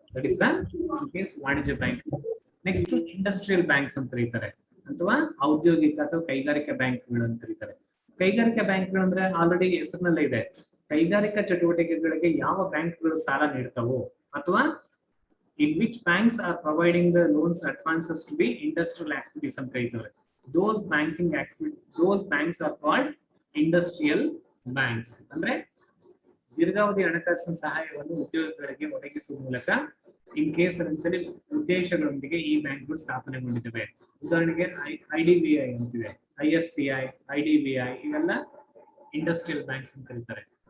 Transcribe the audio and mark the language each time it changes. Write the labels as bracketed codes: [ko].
[en] that is case [kn] ವಾಣಿಜ್ಯ bank. Next industrial banks ಅಂತ ಕರೀತಾರೆ, ಅಥವಾ ಔದ್ಯೋಗಿಕ ಅಥವಾ ಕೈಗಾರಿಕಾ ಬ್ಯಾಂಕ್ಗಳು ಅಂತ ಕರೀತಾರೆ. ಕೈಗಾರಿಕಾ ಬ್ಯಾಂಕ್ಗಳು ಅಂದ್ರೆ ಆಲ್ರೆಡಿ ಹೆಸರಿನಲ್ಲೇ ಇದೆ. ಕೈಗಾರಿಕಾ ಚಟುವಟಿಕೆಗಳಿಗೆ ಯಾವ ಬ್ಯಾಂಕ್ಗಳು ಸಾಲ ನೀಡ್ತಾವೋ, ಅಥವಾ [en] in which banks are providing the loans advances to be industrial activities [kn] ಅಂತ ಕರೀತಾರೆ. [en] Those banks are called industrial banks. [kn] ಅಂದ್ರೆ ದೀರ್ಘಾವಧಿ ಹಣಕಾಸಿನ ಸಹಾಯವನ್ನು ಉದ್ಯೋಗಗಳಿಗೆ ಒದಗಿಸುವ ಮೂಲಕ ಇನ್ ಕೇಸ್ ಅಂತೇಳಿ ಉದ್ದೇಶಗಳೊಂದಿಗೆ ಈ ಬ್ಯಾಂಕ್ಗಳು ಸ್ಥಾಪನೆಗೊಂಡಿದ್ದಾವೆ. ಉದಾಹರಣೆಗೆ IDBI ಅಂತಿದೆ, IFCI, IDBI ಇವೆಲ್ಲ ಇಂಡಸ್ಟ್ರಿಯಲ್ ಬ್ಯಾಂಕ್ಸ್ ಅಂತ ಕರೀತಾರೆ.